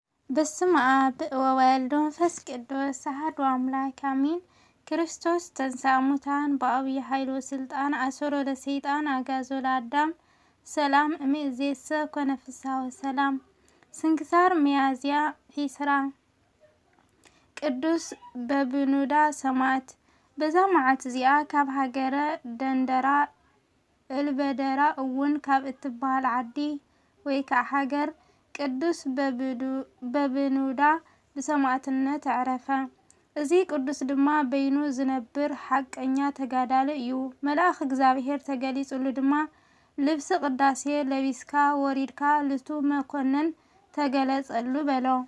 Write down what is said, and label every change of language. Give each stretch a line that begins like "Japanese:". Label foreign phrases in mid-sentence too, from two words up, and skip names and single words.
Geez: በስመ አብ ወወልድ ወመንፈስ ቅዱስ አሐዱ አምላክ አሜን። ክርስቶስ ተንሥአ እሙታን በዐቢይ ኃይል ወሥልጣን አሰሮ ለሰይጣን አግዓዞ ለአዳም ሰላም እምይእዜሰ ኮነ ፍስሐ ወሰላም። ስንክሳር ሚያዝያ 20
Tigrinya: ቅዱስ በብኑዳ ሰማዕት። በዛ መዓልት እዚኣ ካብ ሃገረ ደንደራ እልበደራ እውን ካብ እትበሃል ዓዲ ወይ ከዓ ሃገር ቅዱስ በብኑዳ ብሰማዕትነት ዕረፈ። እዚ ቅዱስ ድማ በይኑ ዝነብር ሓቀኛ ተጋዳሊ እዩ። መልአክ እግዚአብሔር ተገሊጹሉ ድማ ልብሲ ቅዳሴ ለቢስካ ወሪድካ ልቱ መኮንን ተገለጸሉ በሎ።